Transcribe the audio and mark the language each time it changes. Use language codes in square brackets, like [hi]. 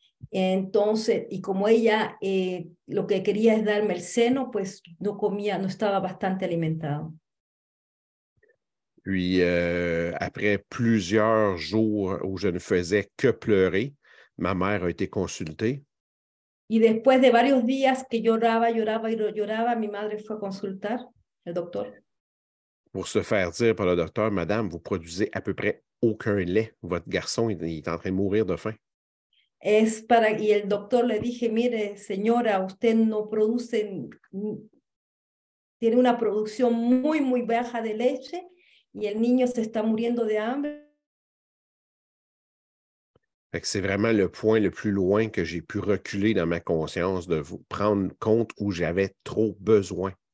[es] Entonces, y como ella lo que quería es darme el seno, pues no comía, no estaba bastante alimentado. [fr] Puis, après plusieurs jours où je ne faisais que pleurer, ma mère a été consultée. [es] Y después de varios días que lloraba, mi madre fue a consultar al doctor. [fr] Pour se faire dire par le docteur, Madame, vous produisez à peu près aucun lait. Votre garçon il est en train de mourir de faim. [es] Y el doctor le dije, mire, señora, usted no produce, tiene una producción muy, muy baja de leche y el niño se está muriendo de hambre. [fr] Fait que c'est vraiment le point le plus loin que j'ai pu reculer dans ma conscience de vous prendre compte où j'avais trop besoin.